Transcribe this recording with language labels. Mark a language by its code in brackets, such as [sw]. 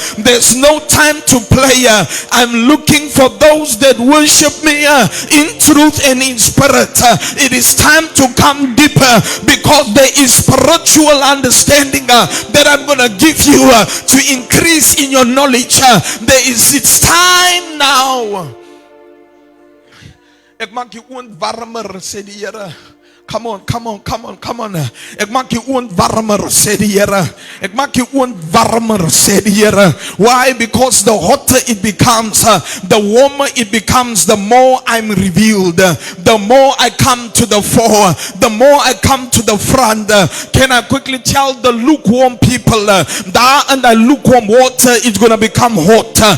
[en] There's no time to play. I'm looking for those that worship me in truth and in spirit. It is time to come deeper, because there is spiritual understanding that I'm going to give you to increase in your knowledge. It's time now. [af] Ek maak jou oond warmer, sê die Here. [en] Come on. [af] Ek maak jou oond warmer, sê die Here. Ek maak jou oond warmer, sê die Here. [en] Why? Because the hotter it becomes, the warmer it becomes, the more I'm revealed. The more I come to the fore, the more I come to the front. Can I quickly tell the lukewarm people, daar in the lukewarm water, it's going to become hot.